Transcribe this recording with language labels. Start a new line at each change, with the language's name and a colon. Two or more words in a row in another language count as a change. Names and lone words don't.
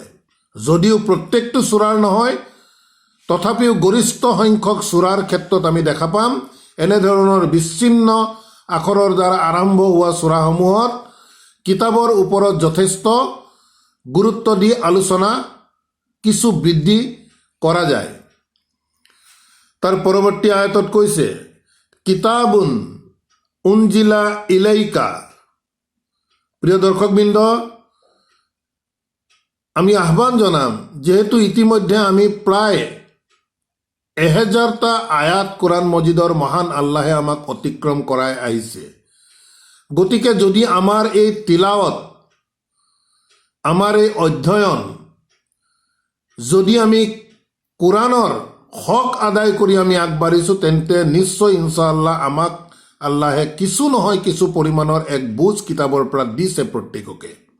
Assamese: যদিও প্ৰত্যেকটো সূৰাৰ নহয়, তথাপিও গৰিষ্ঠ সংখ্যক সূৰাৰ ক্ষেত্ৰত আমি দেখা পাম এনেধৰণৰ বিচ্ছিন্ন আখৰৰ দ্বাৰা আৰম্ভ হোৱা সূৰাসমূহত কিতাপৰ ওপৰত যথেষ্ট গুৰুত্ব দি আলোচনা কিছু বৃদ্ধি কৰা যায়। তাৰ পৰৱৰ্তী আয়াতত কৈছে
Arabic: كتاب أنزل إليك.
Assamese: প্ৰিয় দৰ্শকবৃন্দ, আমি আহ্বান জনাম, যেহেতু ইতিমধ্যে আমি প্ৰায় 1000টা আয়াত কোরআন মজিদৰ মহান আল্লাহে আমাক অতিক্ৰম কৰাই আহিছে। গতিকে যদি আমাৰ এই তিলাৱত, আমাৰ এই অধ্যয়ন, যদি আমি কোরআনৰ হক আদায় কৰি আমি আগবাঢ়িছোঁ, তেন্তে নিশ্চয়
Arabic: إن شاء الله
Assamese: আমাক আল্লাহে কিছু নহয় কিছু পৰিমাণৰ এক বুজ কিতাপৰ পৰা দিছে প্ৰত্যেককে।